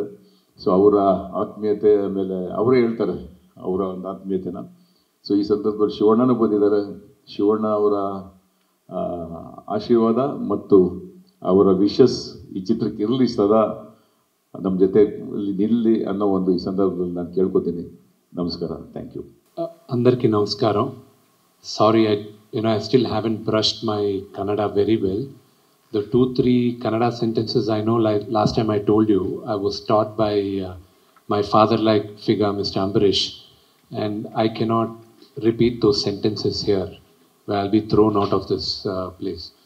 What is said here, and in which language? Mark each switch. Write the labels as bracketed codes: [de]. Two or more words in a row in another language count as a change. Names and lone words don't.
[kn] ಸೊ ಅವರ ಆತ್ಮೀಯತೆ ಮೇಲೆ ಅವರೇ ಹೇಳ್ತಾರೆ ಅವರ ಒಂದು ಆತ್ಮೀಯತೆನ. ಸೊ ಈ ಸಂದರ್ಭದಲ್ಲಿ ಶಿವಣ್ಣನೂ ಬಂದಿದ್ದಾರೆ. ಶಿವಣ್ಣ ಅವರ ಆಶೀರ್ವಾದ ಮತ್ತು ಅವರ ವಿಶಸ್ ಈ ಚಿತ್ರಕ್ಕೆ ಇರಲಿ, ಸದಾ ನಮ್ಮ ಜೊತೆ ನಿಲ್ಲಿ ಅನ್ನೋ ಒಂದು ಈ ಸಂದರ್ಭದಲ್ಲಿ ನಾನು ಕೇಳ್ಕೊತೀನಿ. ನಮಸ್ಕಾರ, [en] thank you. [te] అందరికీ నమస్కారం. [en] Sorry, I still haven't brushed my Kannada very well. The 2-3 Kannada sentences I know, like last time I told you, I was taught by my father-like figure, Mr. Ambarish, and I cannot repeat those sentences here, where I'll be thrown out of this place.